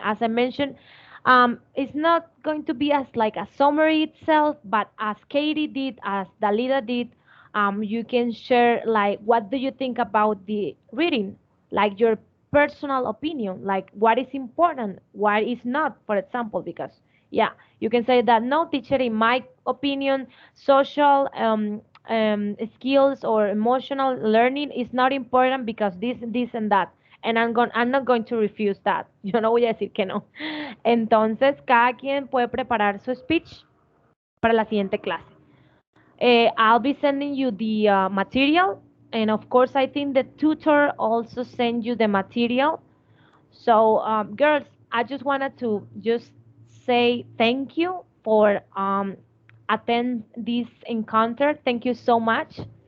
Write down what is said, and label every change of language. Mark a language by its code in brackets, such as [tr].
[en] As I mentioned, it's not going to be as like a summary itself, but as Katie did, as Dalida did, you can share like what do you think about the reading, like your personal opinion, like what is important, what is not, for example, because yeah, you can say that no, teacher, in my opinion, social skills or emotional learning is not important because this, and that. And I'm not going to refuse that. [es] Yo no voy a decir que no. Entonces, cada quien puede preparar su speech para la siguiente clase. [en] I'll be sending you the material, and of course, I think the tutor also send you the material. So, girls, I just wanted to just say thank you for attend this encounter. Thank you so much.